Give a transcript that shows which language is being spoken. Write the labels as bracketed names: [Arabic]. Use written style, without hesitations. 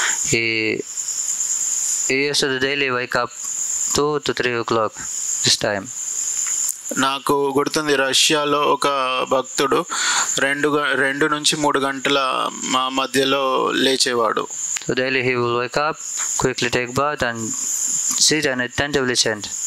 [English] He used to daily wake up 2 to 3 o'clock this time. [Telugu] నాకు గుర్తుంది, రష్యాలో ఒక భక్తుడు 2 నుంచి 3 గంటల మధ్యలో లేచేవాడు. [English] So daily he will wake up, quickly take bath and sit and attentively chant.